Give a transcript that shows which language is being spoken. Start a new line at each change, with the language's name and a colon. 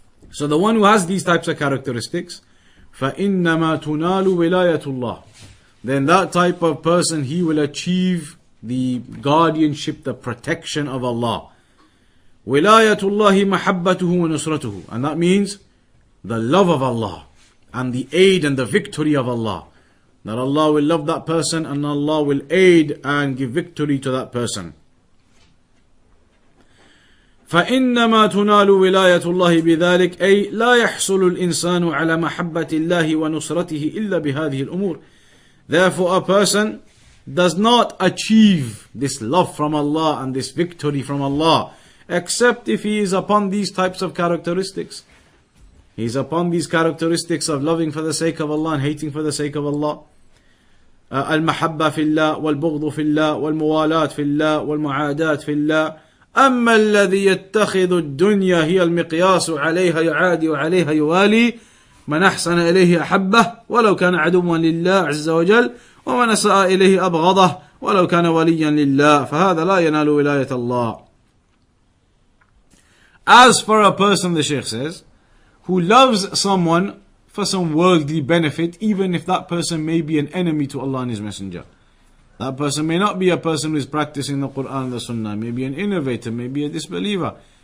English: So the one who has these types of characteristics,
Arabic: فَإِنَّمَا تُنَالُ وِلَايَةُ اللَّهِ,
English: then that type of person, he will achieve the guardianship, the protection of Allah.
Arabic: وِلَايَةُ اللَّهِ مَحَبَّتُهُ وَنُصْرَتُهُ,
English: and that means the love of Allah and the aid and the victory of Allah. That Allah will love that person and Allah will aid and give victory to that person.
Arabic: فإنما تنال ولاية الله بذلك أي لا يحصل الإنسان على محبة الله ونصرته إلا بهذه الأمور.
English: Therefore a person does not achieve this love from Allah and this victory from Allah except if he is upon these types of characteristics. He is upon these characteristics of loving for the sake of Allah and hating for the sake of Allah.
Arabic: المحبة في الله والبغض في الله والموالاة في الله والمعاداة في الله. أما الذي يتخذ الدنيا هي المقياس عليها يعادي وعليها يوالي من أحسن إليه أحبه ولو كان عدوا لله عز وجل ومن أساء إليه أبغضه ولو كان وليا لله فهذا لا ينال ولاية الله.
English: As for a person, the Shaykh says, who loves someone for some worldly benefit, even if that person may be an enemy to Allah and His Messenger. That person may not be a person who is practicing the Quran and the Sunnah, maybe an innovator, maybe a disbeliever.